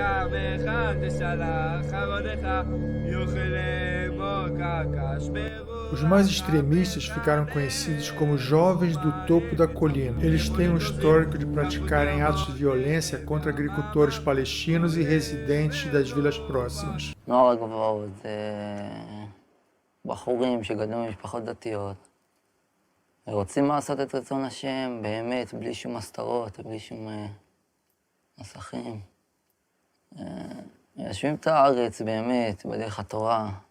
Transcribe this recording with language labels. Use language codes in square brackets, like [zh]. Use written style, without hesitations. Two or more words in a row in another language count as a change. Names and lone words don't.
[pt] Os mais extremistas ficaram conhecidos como jovens do topo da colina. Eles têm um histórico de praticarem atos de violência contra agricultores palestinos e residentes das vilas próximas. [he] נוער הגבעות זה בחורים שגדלו ממשפחות דתיות. רוצים לעשות את רצון השם באמת, בלי שום הסתרות, בלי שום מסכים. יושבים את הארץ באמת, בדרך התורה.